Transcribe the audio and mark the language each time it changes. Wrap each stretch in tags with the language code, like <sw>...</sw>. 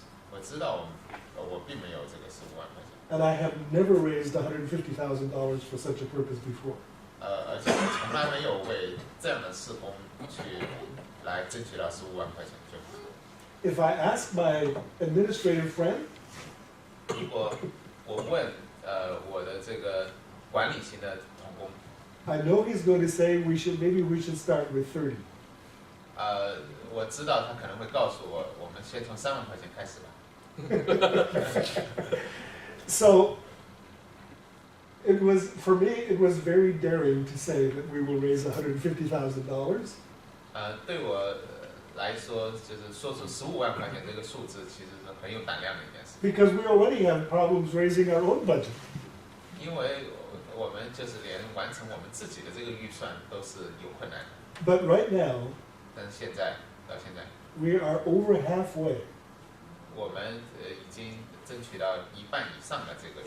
<zh>我知道我并没有这个15万块钱，</zh> <en>and I have never raised $150,000 for such a purpose before.</en> <zh>而且我从来没有为这样的事工去来争取到15万块钱。就</zh> <en>If I ask my administrative friend,</en> <zh>如果我问我的这个管理型的同工，</zh> <en>I know he's going to say maybe we should start with 30.</en> <zh>我知道他可能会告诉我，我们先从3万块钱开始吧。</zh> <en>So for me, it was very daring to say that we will raise $150,000.</en> <zh>对我来说，就是说出15万块钱这个数字，其实是很有胆量的一件事。</zh> <en>Because we already have problems raising our own budget.</en> <zh>因为我们就是连完成我们自己的这个预算都是有困难的。</zh> <en>But right now,</en> <zh>但是到现在，</zh> <en>we are over halfway</en> <zh>我们已经争取到1半以上的这个</zh>